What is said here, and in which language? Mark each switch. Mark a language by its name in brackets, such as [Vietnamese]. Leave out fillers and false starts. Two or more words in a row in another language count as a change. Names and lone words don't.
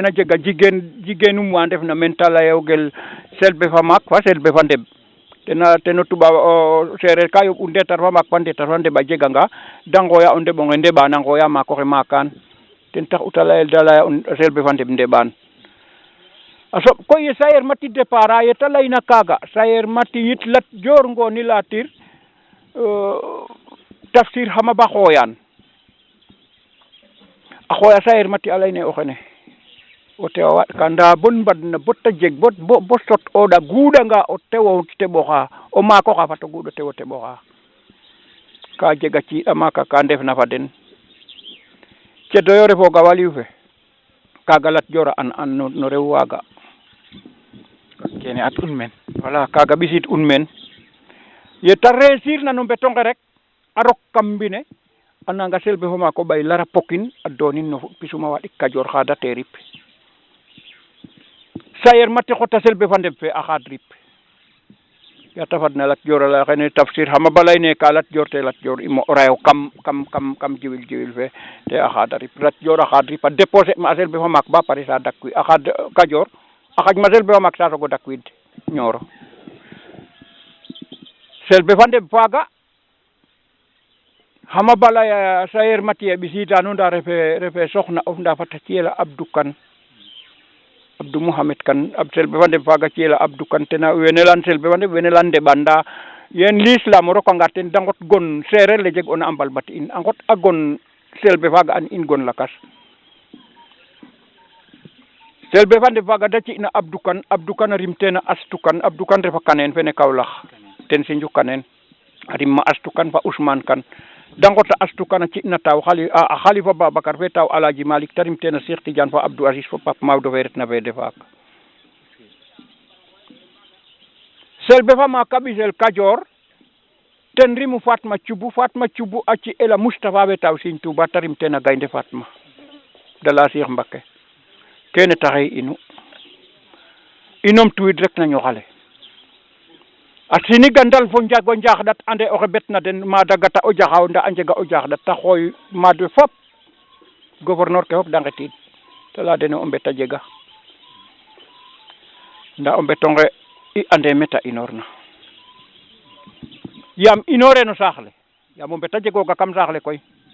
[Serer] a jega jigeenum wa ndefna meen ta layogel Selbe fa maak fa Selbe fa ndeɓ teno tubaab o seereer ka yoɓ u ndeetar fa maak fa ndeetar fa ndeɓ a jeganga da ngooya o ndeɓonge ndeɓaan a ngooya maak oxe maakaan ten tax u ta layel da laya o Selbe fa ndeɓ ndeɓaan a soɓ koy ye Sayer Mati départ ye ta layna kaaga Sayer Mati yit Lat Dior Ngoni Latir tafsir xama ba xooyaan a xooya Sayer Mati a layne o xene o tewa waɗ ka nda bon mbadna botta jeg bo sot oɗa guuɗanga o tewo teɓoxa o maako xa fat o guuɗo tewo teɓoxa ka jega ciiɗa maaka ka ndefna fa den cedoyo refooga waliw fe kaga Lat Dior a an no rew waaga kene at un men wala kaga ɓisid un men ye ta réussir na no mbetonge rek a rok kam mbine a nanga Selbe fo maako ɓay lara pokin a doonin no pisuma waɗik Kajoor xaada te rip sayer mate xota Selbe fa ndeb fe a xaad rip yata fadna Lat Dior a laya xene tafsir xama ba leyne ka Lat Dior te Lat Dior imo rayo kam jiwil fe te a xaada rip Lat Dior a xaad rip a déposer ma a Selbe fa maak ba pare sa dakwi a xaad Kajoor a xaj ma Selbe fa maak sa sogo dakwid Nioro Selbe fa ndeb faaga xama ba laya sayer matiye ɓisida nu nda refe soxna of nda fata ciyela Abdou Kane Abdou Mouhamed Kane Selbe fa ndeb faaga ciyela Abdou Kane tena wene lan Selbe fa ndeb wene lan ndeɓan nda yen l'islam o rokanga ten de ngot gon sereer le jeg ona a mbalbat in a ngot a gon Selbe faaga an in gon lakas Selbe fa ndeb faaga da ci'na Abdou Kane a rim tena Astou Kane Abdou Kane refa kaneen fene Kaolack ten Sindiou kaneen a rim ma Astou Kane fa Ousmane Kane da ngota Astou Kane a ci'na taw Khalifa Babacar fe taw Aladji Malick te rim tena Cheikh Tidiane fa Abdou Aziz fo Pape Maodo fe retna fede faak Selbe fa maaka ɓisel Kajoor ten rimu Fatma Thioubou a ci'ela Moustapha fe taw Serigne Touba te rim tena Gaynde Fatma de la Cheikh Mbacké kene taxe inom tuwid rek na ñoxale a siniga ndal fo njago njaxɗat ande oxe betna den mada gata o jaxaw nda a njega o jaxɗat te xooy maad we fop gouverneur ke fop de ngetid te leya dene o mbet a jega nda o mbetonge i ande meta inoorna yaam inoore no saax le yaam o mbet a jegooga kam saax le koy